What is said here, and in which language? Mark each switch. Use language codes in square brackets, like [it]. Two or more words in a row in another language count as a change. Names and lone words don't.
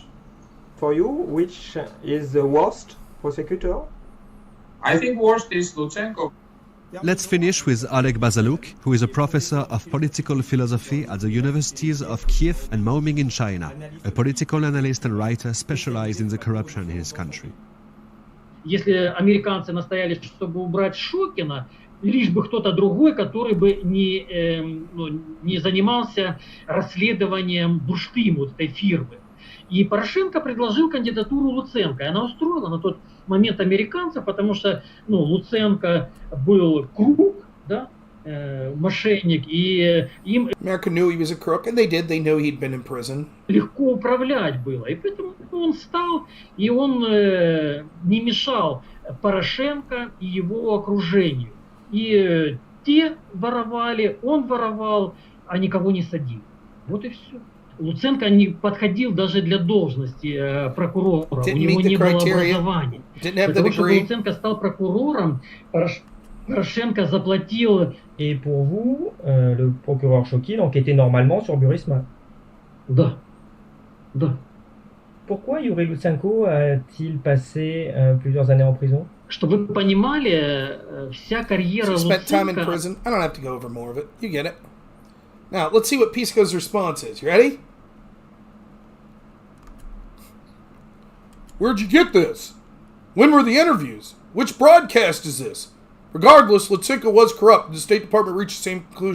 [en] For you, which is the worst prosecutor? I think worst is Lutsenko. Let's finish with Oleg Bazaluk, who is a professor of political philosophy at the universities of Kiev and Maoming in China, a political analyst and writer specialized in the corruption in his country. [ru] Если американцы настояли, чтобы убрать Шокина, лишь бы кто-то другой, который бы не занимался расследованием бурштину вот этой фирмы. И Порошенко предложил кандидатуру Луценко, и она устроила на тот момент американцев, потому что Луценко был круг, да, мошенник, и им [en] America knew he was a crook, and they did. They knew he'd been in prison. [ru] Легко управлять было, и поэтому он стал, и он не мешал Порошенко и его окружению. И те воровали, он воровал, а никого не садил. Вот и все. Луценко не подходил даже для должности прокурора. У него не было образования. Для того, чтобы Луценко стал прокурором, Порошенко заплатил. [fr] Et pour vous, le procureur Shokin enquêtait normalement sur Burisma? [ru] Да. Да. [fr] Pourquoi Yuri Lutsenko a-t-il passé plusieurs années en prison? [ru] Чтобы вы понимали, вся карьера [en] Spent time in [ru] Луценко... [en] prison. I don't have to go over more of it. You get it. Now, let's see what Pisco's response is. You ready? Where'd you get this? When were the interviews? Which broadcast is this? Regardless, Lutsenko was corrupt. The State Department reached the same conclusion.